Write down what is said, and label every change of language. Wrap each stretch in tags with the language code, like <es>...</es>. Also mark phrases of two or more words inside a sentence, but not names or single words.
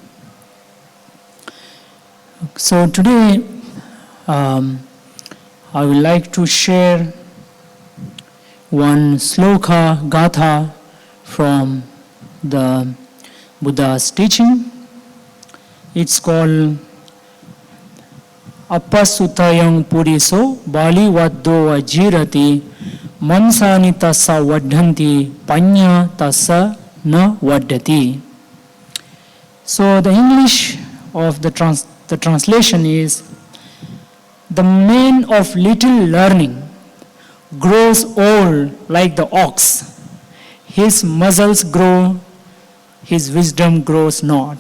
<en>So today, I would like to share one sloka, gatha from the Buddha's teaching. It's called</en> <pi>Appasutayang Puriso Bali Vaddo Ajirati Mansani Tassa Vadhanti Panya Tassa Na Vadhati.</pi> <en>So the English of the translation is, the man of little learning grows old like the ox. His muscles grow, his wisdom grows not.</en>